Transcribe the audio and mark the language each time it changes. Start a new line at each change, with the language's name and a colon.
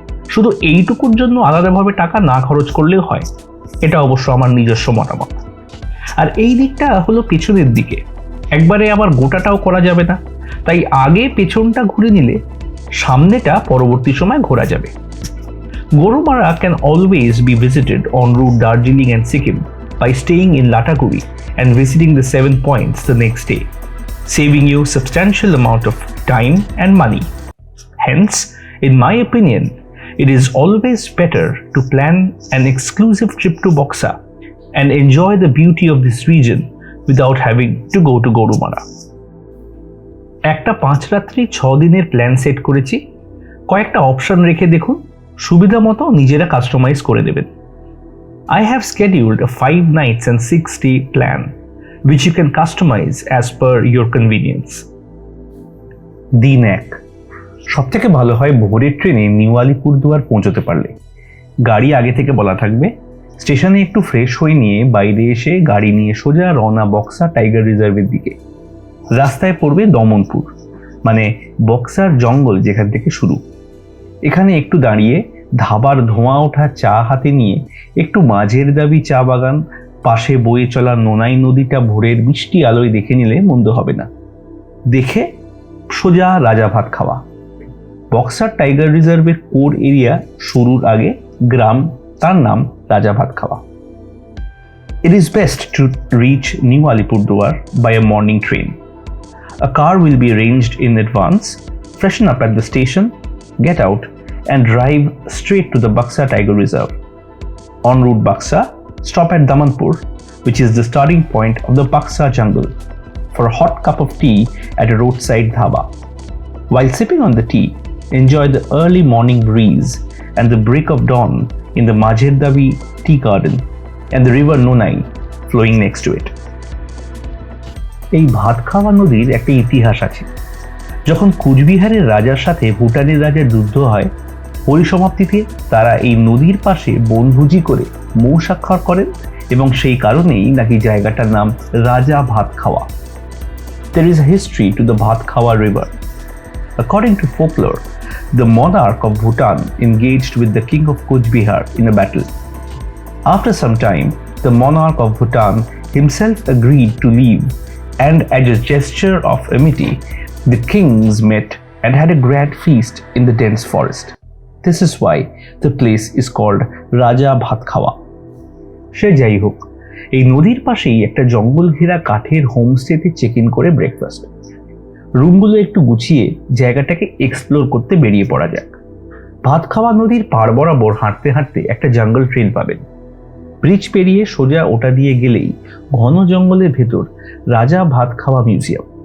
Bangla: শুধু এইটুকুর জন্য আলাদাভাবে টাকা না খরচ করলেও হয়। এটা অবশ্য আমার নিজস্ব মতামত। আর এই দিকটা হলো পেছনের দিকে, একবারে আবার গোটাটাও করা যাবে না, তাই আগে পেছনটা ঘুরে নিলে সামনেটা পরবর্তী সময় ঘোরা যাবে।
English: Gorumara can always be visited en route Darjeeling and Sikkim by staying in Lataguri and visiting the 7 points the next day, saving you substantial amount of time and money. Hence, in my opinion, it is always better to plan an exclusive trip to Buxa and enjoy the beauty of this region without having to go to Gorumara.
Bangla: একটা 5 রাত্রি 6 দিনের plan set করেছি। কয়েকটা option রেখে দেখুন, সুবিধা মতো নিজেরা কাস্টমাইজ করে দেবেন।
English: I have scheduled a 5 nights and 6 day plan which you can customize as per your convenience.
Bangla: দিন 1, সবথেকে ভালো হয় ভোরের ট্রেনে নিউ আলিপুরদুয়ার পৌঁছতে পারলে। গাড়ি আগে থেকে বলা থাকবে, স্টেশনে একটু ফ্রেশ হয়ে নিয়ে বাইরে এসে গাড়ি নিয়ে সোজা রওনা বক্সা টাইগার রিজার্ভের দিকে। রাস্তায় পড়বে দমনপুর, মানে বক্সার জঙ্গল যেখান থেকে শুরু। এখানে একটু দাঁড়িয়ে ধাবার ধোঁয়া ওঠা চা হাতে নিয়ে একটু মাঝের দাবি চা বাগান, পাশে বয়ে চলা নোনাই নদীটা ভোরের মিষ্টি আলোয় দেখে নিলে মন্দ হবে না। দেখে সোজা রাজাভাত খাওয়া। বক্সার টাইগার রিজার্ভের কোর এরিয়া শুরুর আগে গ্রাম, তার নাম রাজাভাত খাওয়া।
English: It is best to reach New Alipurduar by a morning train. A car will be arranged in advance freshen up at the station, get out, and drive straight to the Buxa Tiger Reserve. En route Buxa, stop at Damanpur, which is the starting point of the Buxa jungle, for a hot cup of tea at a roadside dhaba. While sipping on the tea, enjoy the early morning breeze and the break of dawn in the Majherdavi tea garden and the river Nonai flowing next to it.
Bangla: এই ভাতখাওয়া নদীর একটা ইতিহাস আছে। যখন কুচবিহারের রাজার সাথে ভুটানের রাজার যুদ্ধ হয়, পরিসমাপ্তিতে তারা এই নদীর পাশে বনভোজি করে মৌ স্বাক্ষর করেন এবং সেই কারণেই নাকি জায়গাটার নাম রাজা ভাতখাওয়া।
English: There is a history to the Bhatkhawa river. According to folklore, the monarch of Bhutan engaged with the king of Kuch Bihar in a battle. After some time, the monarch of Bhutan himself agreed to leave, and as a gesture of amity, the kings met and had a grand feast in the dense forest. This is why the place is called Raja Bhatkhawa.
Bangla: সে যাই হোক, এই নদীর পাশেই একটা জঙ্গল ঘেরা কাঠের হোমস্টেতে check in করে ব্রেকফাস্ট। রুমগুলো একটু গুছিয়ে জায়গাটাকে এক্সপ্লোর করতে বেরিয়ে পড়া যাক। ভাতখাওয়া নদীর পাড় বরাবর হাঁটতে হাঁটতে একটা জঙ্গল ট্রেল পাবেন। ব্রিজ পেরিয়ে সোজা ওটা দিয়ে গেলেই ঘন জঙ্গলের ভেতর রাজা ভাতখাওয়া মিউজিয়াম।